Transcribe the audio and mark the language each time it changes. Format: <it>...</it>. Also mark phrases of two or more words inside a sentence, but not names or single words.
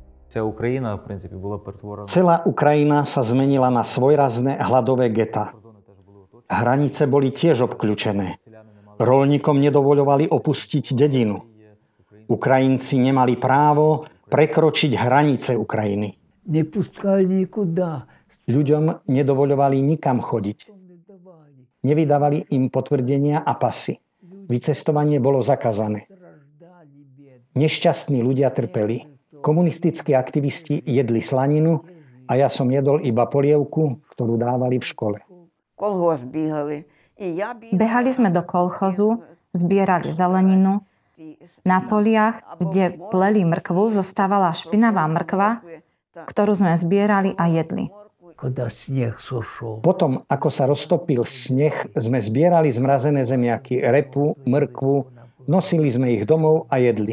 <uk>Ця Україна, в принципі, була перетворена.</uk> <sk>Celá Ukrajina sa zmenila na svojrazné hladové geta. Hranice boli tiež obkľúčené. Roľníkom nedovoľovali opustiť dedinu. Ukrajinci nemali právo prekročiť hranice Ukrajiny.</sk> <ru>Не пускали никуда.</ru> <sk>Ľuďom nedovoľovali nikam chodiť. Nevydávali im potvrdenia a pasy. Vycestovanie bolo zakázané. Nešťastní ľudia trpeli. Komunistickí aktivisti jedli slaninu a ja som jedol iba polievku, ktorú dávali v škole.</sk> <uk>Колгосп бігали. І я бігала.</uk> <sk>Behali sme do kolchozu, zbierali zeleninu. Na poliach, kde pleli mrkvu, zostávala špinavá mrkva, ktorú sme zbierali a jedli.</sk> <ru>Когда снег сошел.</ru> <sk>Potom, ako sa roztopil sneh, sme zbierali zmrazené zemiaky, repu, mrkvu, nosili sme ich domov a jedli.</sk>